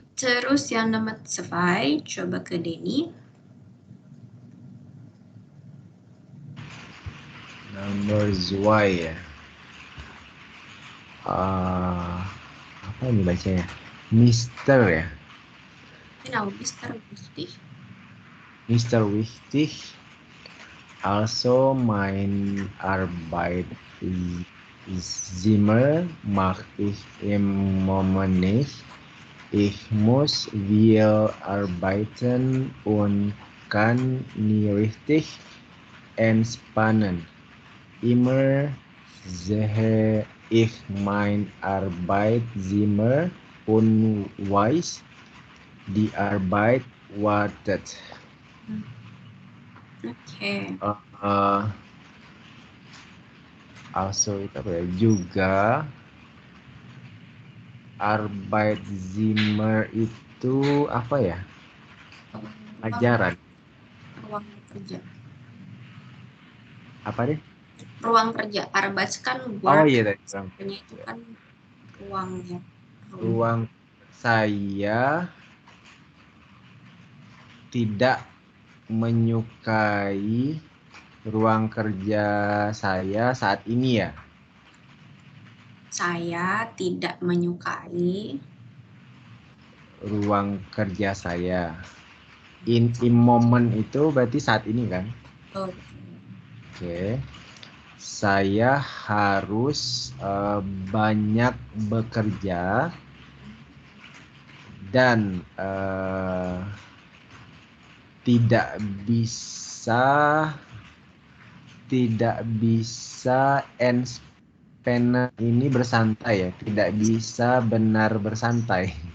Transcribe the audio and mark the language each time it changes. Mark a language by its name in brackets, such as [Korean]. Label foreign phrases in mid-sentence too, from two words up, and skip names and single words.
[Indonesian] Terus yang nomor 2, coba ke Denny. [English] Number 2 ya. [Indonesian] Apa ini bacanya? Mister ya. [German] Genau, Mr. Wichtig. Mr. Wichtig. Also mein Arbeitszimmer mache ich im Moment nicht. Ich muss viel arbeiten und kann nie richtig entspannen. Immer sehe ich mein Arbeitszimmer und weiß, die Arbeit wartet. [Indonesian] Oke. Also itu apa ya? Juga Arbeitszimmer itu apa ya? Ajaran. Ruang kerja. Apa deh? Ruang kerja. Arbeit kan work. Oh iya tadi. Itu kan ruang ya. Ruang saya tidak menyukai ruang kerja saya saat ini ya. Saya tidak menyukai ruang kerja saya. [German] In moment [Indonesian] itu berarti saat ini kan? Oke. Saya harus banyak bekerja dan tidak bisa ini bersantai ya, tidak bisa benar bersantai.